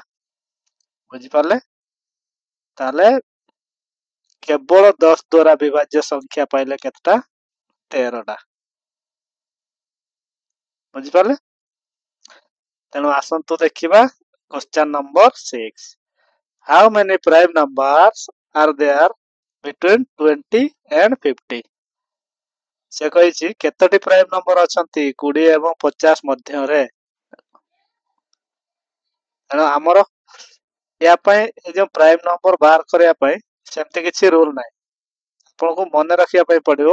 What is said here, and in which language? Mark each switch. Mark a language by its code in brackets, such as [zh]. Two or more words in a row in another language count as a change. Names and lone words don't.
[or] ବୁଝିପାରିଲେ? ତାହେଲେ କେବଳ 10 ଦ୍ୱାରା ବିଭାଜ୍ୟ ସଂଖ୍ୟା ପାଇଲେ କେତେଟା? 13ଟା। ବୁଝିପାରିଲେ? ତେଣୁ ଆସନ୍ତୁ ଦେଖିବା [en] question number [or] 6। [en] How many prime numbers are there between 20 and 50? [or] ସେ କହିଛି କେତୋଟି [en] prime number [or] ଅଛନ୍ତି 20 ଏବଂ 50 ମଧ୍ୟରେ। ତେଣୁ ଆମର ୟା ପାଇଁ ଏ ଯୋଉ [en] prime number [or] ବାହାର କରିବା ପାଇଁ ସେମିତି କିଛି ରୁଲ ନାହିଁ। ଆପଣଙ୍କୁ ମନେ ରଖିବା ପାଇଁ ପଡିବ।